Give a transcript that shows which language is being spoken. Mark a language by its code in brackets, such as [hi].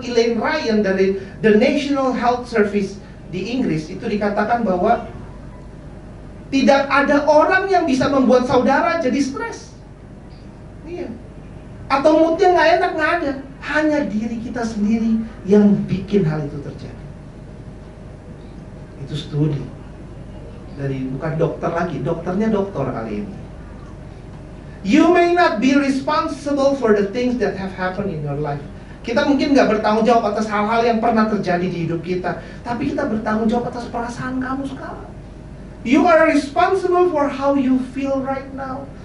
[id] Elaine Ryan dari The National Health Service di Inggris, itu dikatakan bahwa tidak ada orang yang bisa membuat saudara jadi stres. Iya. Atau moodnya nggak enak, nggak ada. Hanya diri kita sendiri yang bikin hal itu terjadi. Itu studi dari, bukan dokter lagi, dokternya dokter kali ini. [en] You may not be responsible for the things that have happened in your life. [id] Kita mungkin nggak bertanggung jawab atas hal-hal yang pernah terjadi di hidup kita, tapi kita bertanggung jawab atas perasaan kamu sekarang. [en] You are responsible for how you feel right now.